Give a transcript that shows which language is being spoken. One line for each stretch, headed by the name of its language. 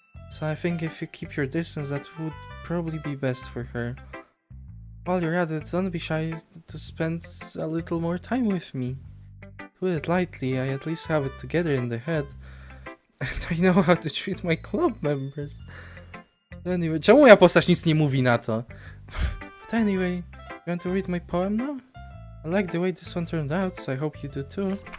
English: So I think if you keep your distance, that would probably be best for her. While you're at it, don't be shy to spend a little more time with me. Put it lightly, I at least have it together in the head. And I know how to treat my club members.
Polish: Anyway, czemu moja postać nic nie mówi na to?
English: But anyway, you want to read my poem now? I like the way this one turned out, so I hope you do too.